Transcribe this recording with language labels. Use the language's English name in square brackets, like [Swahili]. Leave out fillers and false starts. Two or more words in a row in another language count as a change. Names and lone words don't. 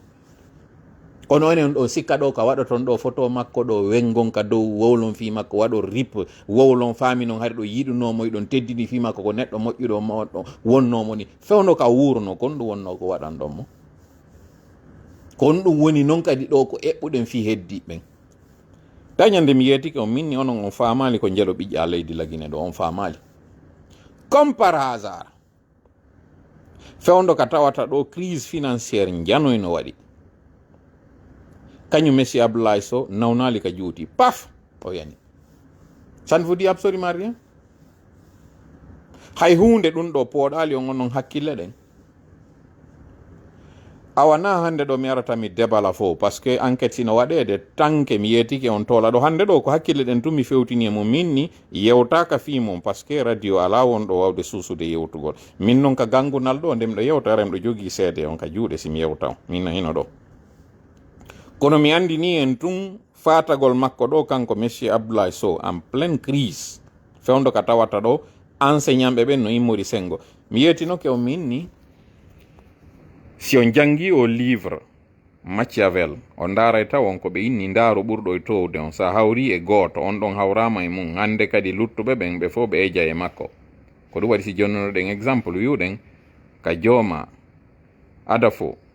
[Fula] kono enen ɗo sikka ɗo ka waɗa ton ɗo photo makko ɗo wengon ka dow wowlon fi makko waɗo rip wowlon faami noon hari ɗo yiɗunomo ɗon teddini fi makko ko neɗɗo moƴƴuɗo moɗo wonnomo ni fewno ka wuurno kon ɗum wonno ko waɗan ɗon mo, kon ɗum woni noon kadi ɗo ko eɓɓuɗen fi heddiɓen. dañande mi yeetike on minni onon on faamali ko jeelo ɓiƴƴa leydi lagine ɗo on faamali [French] comme par hasard [Fula] fewndo ka tawata ɗo [French] crise financiére [Fula] janoyno waɗi kañum monsieur Abdoulaye Sow nawnali ka juuti paf o yani. [French] Ça ne vous dit absolument rien. [Fula] hay hunde ɗum ɗo pooɗali on onon hakkille ɗen awana hande ɗo mi arata mi debala fo [French] par ce que [Fula] enquête sino waɗede tanke mi yetike on tola ɗo hande ɗo ko hakkille ɗen tun mi fewtini e mo minni yewtaka fimon [French] par ce que [Fula] radio ala won ɗo wawde susude yewtugol min noon ka gangunal ɗo ndem ɗo yewta rem ɗo jogui seede on ka juuɗe simi yewta minna hino ɗo kono mi andini en tun fatagol makko ɗo kanko monsieur Abdoulaye Sow en [French] pleine crise [Fula] fewndo ka tawata ɗo enseignant ɓe ɓen no immori sengo mi yetinoke o minni si on jangi o livre Machiavel o ndaray taw on ko ɓe inni ndaaro ɓurɗo e towde on sa hawri e gooto on ɗon hawrama e mum hande kadi luttuɓe ɓen ɓe fof ɓe eja e makko ko ɗum waɗi si jonnonoɗen exemple wiwɗen ka jooma adafo